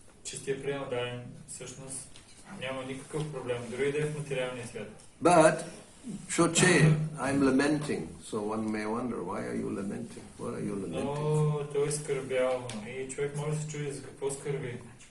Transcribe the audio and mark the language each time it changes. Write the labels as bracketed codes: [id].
[bg] Чистия преданен всъщност няма никакъв проблем, дори да е в материалния свят. [en] But Shoche, I'm lamenting, so one may wonder, why are you lamenting? What are you lamenting? [bg] Но той е скърбял и човек може да се чуди за какво скърби.